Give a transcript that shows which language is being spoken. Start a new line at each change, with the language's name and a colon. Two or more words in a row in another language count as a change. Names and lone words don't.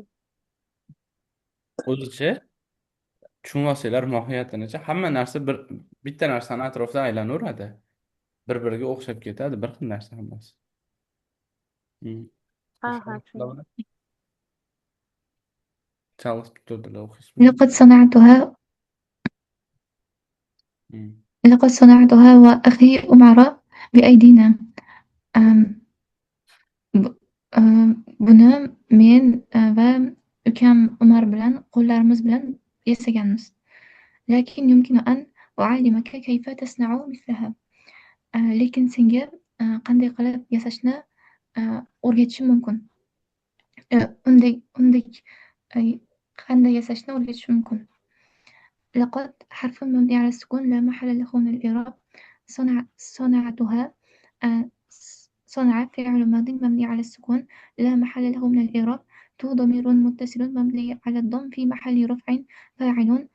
Uzbek: O'zicha tushunib olsanglar mohiyatinicha hamma narsa bitta narsani atrofida aylanaveradi. Bir-biriga o'xshab ketadi, bir xil narsa hammasi. Tushundim. Chalg'itib turdilar o'qish.
Arabic: لقد صنعتها لقد صنعتها وأخي عمر بأيدينا. أم،
Uzbek: bu- buni men va ukam Umar bilan qo'llarimiz bilan yasaganmiz.
Arabic: لكن يمكن أن أعلمك كيف تصنع مثلها.
Uzbek: lekin senga qanday qilib yasashni o'rgatishim mumkin. unday qanday yasashni o'rgatishim mumkin.
Arabic: لقد حرف مبني على السكون لا محل له من الإعراب. صنعتها صنع فعل ماضي مبني على السكون لا محل له من الإعراب. تو ضمير متصل مبني على الضم في محل رفع فاعل.